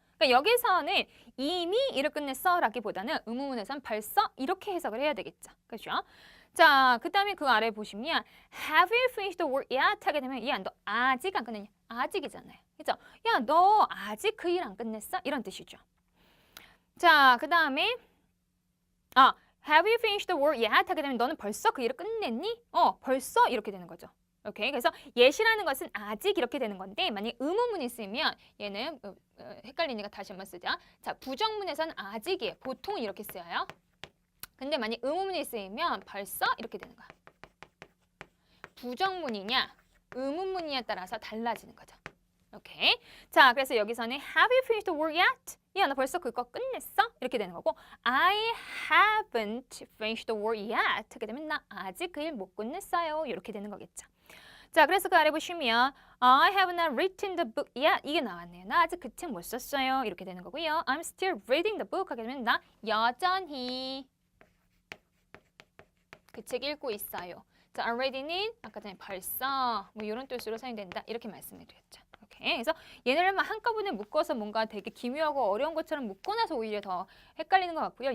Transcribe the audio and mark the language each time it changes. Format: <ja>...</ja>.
<ko>그러니까 여기서는 이미 일을 끝냈어 라기보다는 의문문에서는 벌써 이렇게 해석을 해야 되겠죠. 그렇죠? 자, 그 다음에 그 아래 보시면</ko> <en>have you finished the work yet</en> <ko>하게 되면 야, 너 아직 안 끝냈냐? 아직이잖아요. 그죠? 야, 너 아직 그 일 안 끝냈어? 이런 뜻이죠. 자, 그 다음에</ko> <en>have you finished the work yet?</en> <ko>하게 되면 너는 벌써 그 일을 끝냈니? 벌써 이렇게 되는 거죠. 오케이. 그래서 yet이라는 것은 아직 이렇게 되는 건데 만약 의문문이 쓰면 얘는 헷갈리니까 다시 한번 쓰자. 자, 부정문에서는 아직이에요. 보통 이렇게 쓰여요. 근데 만약 의문문이 쓰이면 벌써 이렇게 되는 거야. 부정문이냐 의문문이냐에 따라서 달라지는 거죠. 오케이.</ko> <en>자,</en> <ko>그래서 여기서는</ko> <en>have you finished the work yet?</en> <ko>야, 너 벌써 그거 끝냈어? 이렇게 되는 거고</ko> <en>I haven't finished the work yet.</en> <ko>하게 되면 나 아직 그 일 못 끝냈어요. 이렇게 되는 거겠죠.</ko> <en>자,</en> <ko>그래서 그 아래 보시면</ko> <en>I have not written the book yet.</en> <ko>이게 나왔네요. 나 아직 그 책 못 썼어요. 이렇게 되는 거고요.</ko> <en>I'm still reading the book.</en> <ko>하게 되면 나 여전히 그 책 읽고 있어요. 자, already는 아까 전에 벌써 뭐 이런 뜻으로 사용된다. 이렇게 말씀을 드렸죠. 오케이. 그래서 얘네를 한꺼번에 묶어서 뭔가 되게 기묘하고 어려운 것처럼 묶고 나서 오히려 더 헷갈리는 것 같고요.</ko>